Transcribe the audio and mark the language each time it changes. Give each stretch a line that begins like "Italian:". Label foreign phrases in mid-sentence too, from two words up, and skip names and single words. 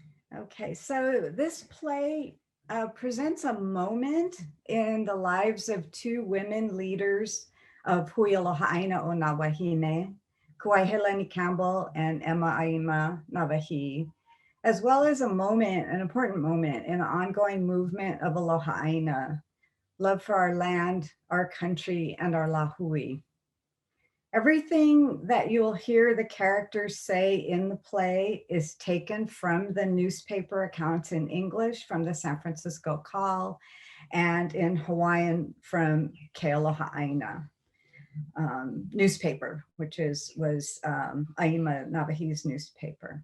English: Okay, so this play presents a moment in the lives of two women leaders of Hui Aloha o Wāhine, Kuaihelani Campbell and Emma Aima Nāwahī, as well as a moment, an important moment in the ongoing movement of
Hawaiian: Aloha ʻāina,
English: love for our land, our country, and our lahui. Everything that you'll hear the characters say in the play is taken from the newspaper accounts in English from the San Francisco Call and in Hawaiian from Keʻalohi newspaper, which was Aima Nāwahī's newspaper.